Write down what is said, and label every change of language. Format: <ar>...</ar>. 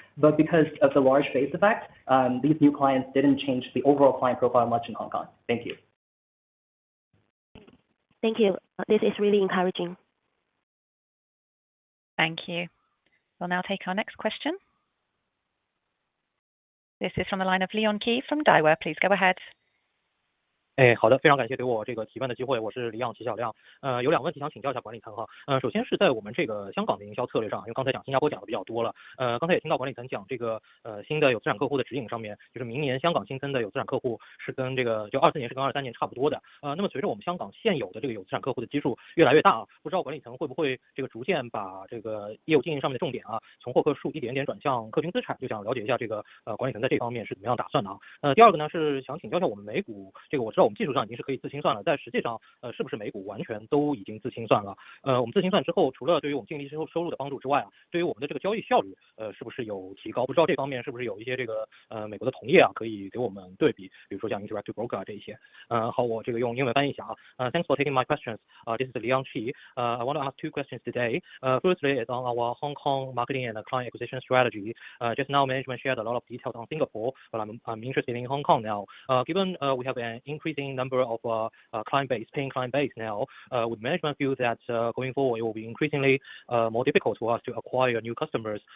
<en>But because of the large base effect, these new clients didn't change the overall client profile much in Hong Kong. Thank you. Thank you. This is really encouraging. Thank you. We'll now take our next question. This is from the line of Leon Qi from Daiwa. Please go ahead.</en> <zh>好的，非常感谢给我这个提问的机会，我是李昂齐小亮。有2个问题想请教一下管理层哈。首先是在我们这个香港的营销策略上，因为刚才讲新加坡讲的比较多了，刚才也听到管理层讲这个新的有资产客户的指引上面，就是明年香港新增的有资产客户是跟这个就24年是跟23年差不多的。那么随着我们香港现有的这个有资产客户的基数越来越大啊，不知道管理层会不会这个逐渐把这个业务经营上面的重点啊，从获客数一点点转向客群资产，就想了解一下这个管理层在这方面是怎么样打算的啊。第2个呢是想请教一下我们美股，这个我知道我们技术上已经是可以自清算了，但实际上是不是美股完全都已经自清算了？我们自清算之后，除了对于我们净利收入的帮助之外啊，对于我们的这个交易效率是不是有提高？不知道这方面是不是有一些这个美国的同业啊可以给我们对比，比如说像 Interactive Broker 啊这一些。好，我这个用英文翻译一下啊。</zh> <en>Thanks for taking my questions. This is Liang Qi. I want to ask 2 questions today. Firstly, is on our Hong Kong marketing and client acquisition strategy. Just now, management shared a lot of details on Singapore, but I'm interested in Hong Kong now. Given we have an increasing number of paying client base now, would management feel that going forward it will be increasingly more difficult for us to acquire new customers?</en>